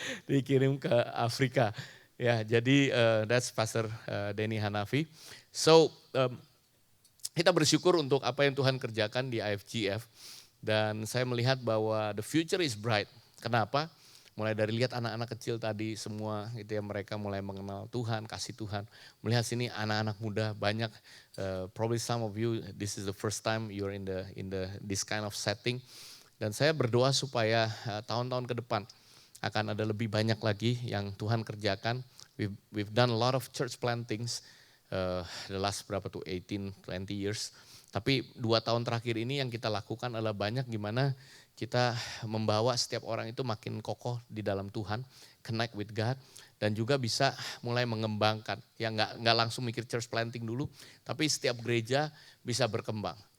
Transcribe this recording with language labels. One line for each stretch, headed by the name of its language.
Indonesian: Dikirim ke Afrika. Ya, jadi that's Pastor Denny Hanafi. So kita bersyukur untuk apa yang Tuhan kerjakan di IFGF dan saya melihat bahwa
English: the future is bright.
Indonesian: Kenapa? Mulai dari lihat anak-anak kecil tadi semua gitu ya, mereka mulai mengenal Tuhan, kasih Tuhan. Melihat sini anak-anak muda banyak,
English: probably some of you this is the first time you're in this kind of setting.
Indonesian: Dan saya berdoa supaya tahun-tahun ke depan akan ada lebih banyak lagi yang Tuhan kerjakan.
English: We've done a lot of church plantings the last 18, 20 years.
Indonesian: Tapi 2 tahun terakhir ini yang kita lakukan adalah banyak gimana kita membawa setiap orang itu makin kokoh di dalam Tuhan,
English: connect with God,
Indonesian: dan juga bisa mulai mengembangkan. Ya nggak langsung mikir church planting dulu, tapi setiap gereja bisa berkembang.